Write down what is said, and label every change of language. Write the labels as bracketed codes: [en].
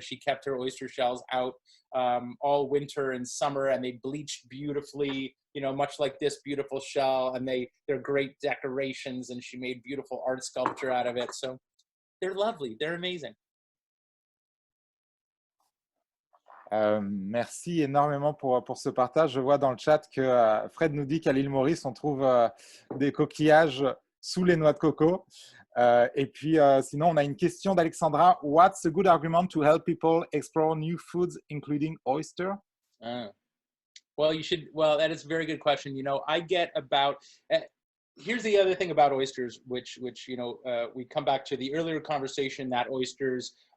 [en] She kept her oyster shells out all winter and summer, and they bleached beautifully, much like this beautiful shell, and they're great decorations, and she made beautiful art sculpture out of it. So they're lovely, they're amazing. [fr] Merci énormément pour ce partage. Je vois dans le chat que Fred nous dit qu'à l'île Maurice, on trouve des coquillages sous les noix de coco. Et puis, sinon, on a une question d'Alexandra. [en] What's a good argument to help people explore new foods, including oyster? Well, that is a very good question. I get about... here's the other thing about oysters, which we come back to the earlier conversation that oysters...